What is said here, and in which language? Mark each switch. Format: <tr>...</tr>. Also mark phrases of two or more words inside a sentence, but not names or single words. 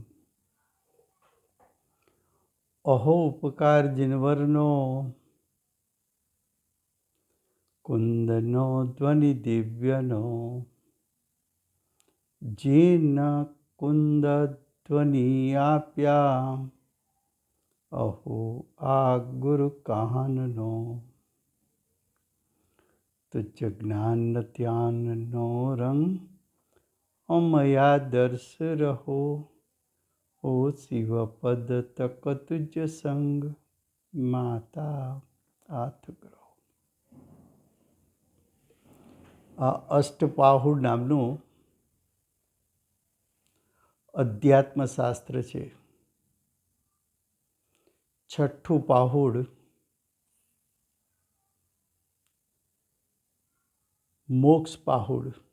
<gu>અહો ઉપકાર જિનવરનો કુંદનો ધ્વનિ દિવ્યનો જીન કુંદ ધ્વનિ આપ્યા અહો આ ગુરુ કહાનનો તુઝ જ્ઞાન ધ્યાન નો રંગ અમયા દર્શ રહો ઓ શિવ પદ તક તુઝ સંગ માતા હાથ ગ્રહો। આ અષ્ટપાહુડ નામનું અધ્યાત્મશાસ્ત્ર છે. છઠ્ઠું પાહુડ મોક્ષ પાહુડ.</gu>